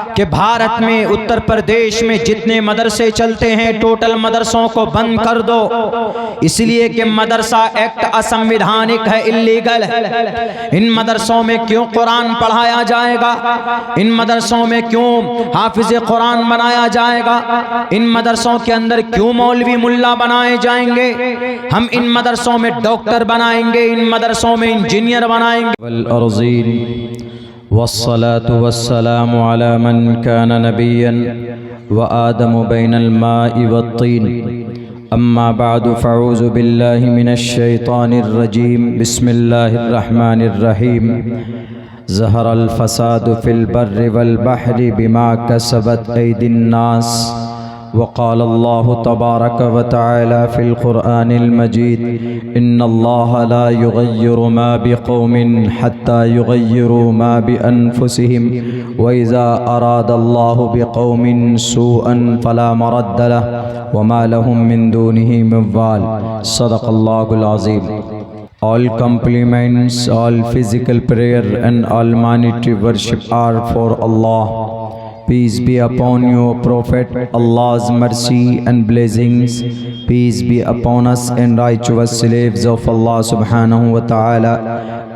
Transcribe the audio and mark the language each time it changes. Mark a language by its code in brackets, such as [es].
[ur] کہ بھارت میں اتر پردیش میں جتنے مدرسے چلتے ہیں ٹوٹل مدرسوں کو بند کر دو، اس لیے کہ مدرسہ ایکٹ اسنویدھانک ہے، اللیگل ہے۔ ان مدرسوں میں کیوں قرآن پڑھایا جائے گا؟ ان مدرسوں میں کیوں حافظ قرآن بنایا جائے گا؟ ان مدرسوں کے اندر کیوں مولوی ملا بنائے جائیں گے؟ ہم ان مدرسوں میں ڈاکٹر بنائیں گے، ان مدرسوں میں انجینئر بنائیں گے۔ [ar] والأرضين والصلاة والسلام على من كان نبيا وآدم بين الماء والطين أما بعد فاعوذ بالله من الشيطان الرجيم بسم الله الرحمن الرحيم ظهر الفساد في البر والبحر بما كسبت أيدي الناس وقال الله تبارك وتعالى في القرآن المجيد إن الله لا يغير ما بقوم حتى يغيروا ما بأنفسهم وإذا أراد الله بقوم سوءا فلا مرد له وما لهم من دونه من وال صدق الله العظيم. [en] All compliments, all physical prayer and all monetary worship are for Allah. Peace be upon you, Prophet. Allah's mercy and blessings. Peace be upon us and righteous slaves of Allah [ar] subhanahu wa ta'ala.